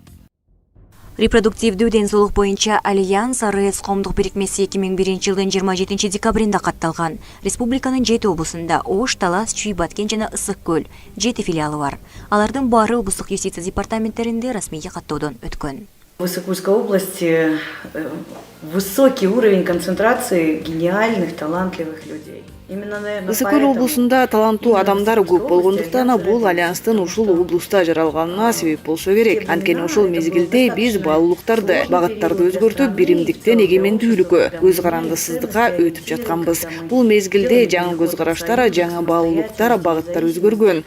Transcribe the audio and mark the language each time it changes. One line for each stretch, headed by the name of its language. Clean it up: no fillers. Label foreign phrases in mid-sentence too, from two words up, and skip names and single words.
Kyrgyz: Репродуктивдүү ден соолук боюнча Альянс РС коомдук бирикмеси 2001 жылдын 27 декабринде катталган. Республиканын 7 облусунда Ош, Талас, Чүй, Баткен жана Ысык көл 7 филиалы бар. Алардын баары облустук юстиция департаменттеринде расмий каттоодон өткөн.
Russian: В Ысык-Кульской области высокий уровень концентрации гениальных, талантливых людей.
Kyrgyz: Ысык көл облусунда таланттуу адамдар көп болгондуктан бул альянстын ушул облуста жаралганына себеп болсо керек. Анткени ошол мезгилде биз баалуулуктарды, багыттарды өзгөртүп, биримдиктен эгемендүүлүккө, көз карандысыздыкка өтүп жатканбыз. Бул мезгилде жаңы көз караштар, жаңы баалуулуктар, багыттар өзгөргөн.